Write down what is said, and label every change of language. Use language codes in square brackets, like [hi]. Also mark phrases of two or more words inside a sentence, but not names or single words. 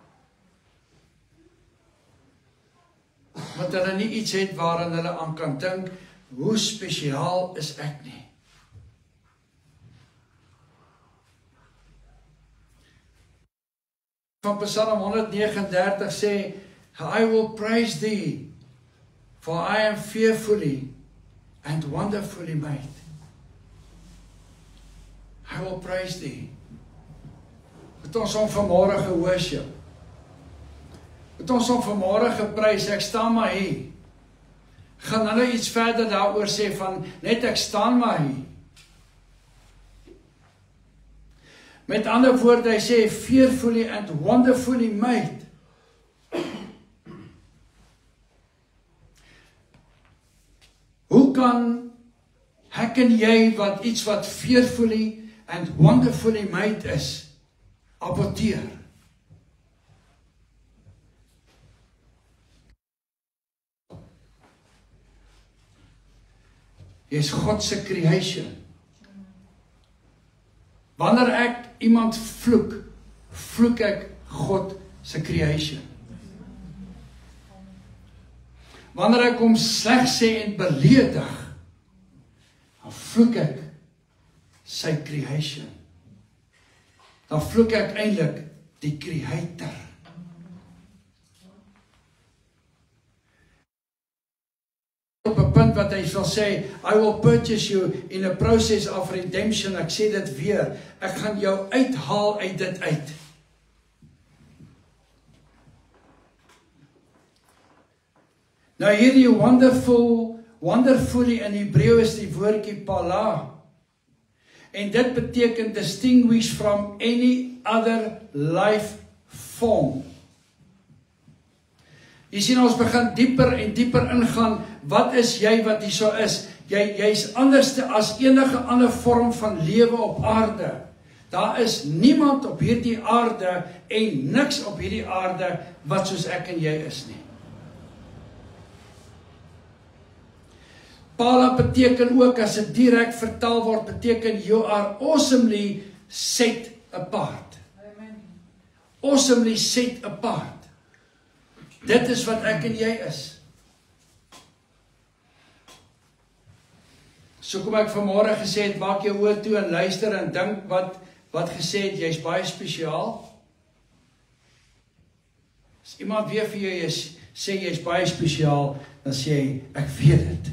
[af] Want hulle nie iets het waarin hulle aan kan dink, hoe spesiaal is ek nie. Van Psalm 139 sê, [en] I will praise thee, for I am fearfully and wonderfully made. I will praise thee. [af] Het ons hom vanmôre gehoorship. Het ons hom vanmôre geprys, ek staan maar hier. Gaan hulle iets verder daaroor sê van, net ek staan maar hier. Met ander woorde, hy sê, [en] fearfully and wonderfully made. [af] Hoe kan ek en jy wat iets wat [en] fearfully and wonderfully made [af] is, aborteer? Jy is God se creation. Wanneer ek iemand vloek, vloek ek God se creation. Wanneer ek hom sleg sê en beledig, dan vloek ek sy creation. dan vloek ek eintlik die Creator. Op 'n punt wat hy sal sê, [en] I will purchase you in a process of redemption. [af] Ek sê dit weer, ek gaan jou uithaal uit dit uit. Nou hierdie wonderfully in Hebreë is die woordjie pala. En dit beteken [en] distinguish from any other life form. [af] Jy sien, ons begin dieper en dieper ingaan, wat is jy wat hierso is? Jy's anderste as enige ander vorm van lewe op aarde. Daar is niemand op hierdie aarde en niks op hierdie aarde wat soos ek en jy is nie. Pala beteken ook, as dit direk vertaal word, beteken [en] you are awesomely set apart. Awesomely set apart. [af] Dit is wat ek en jy is. So kom ek vanmôre gesê het, maak jou oë toe en luister en dink wat gesê het, jy's baie spesiaal. As iemand weer vir jou sê jy's baie spesiaal, dan sê jy, ek weet dit.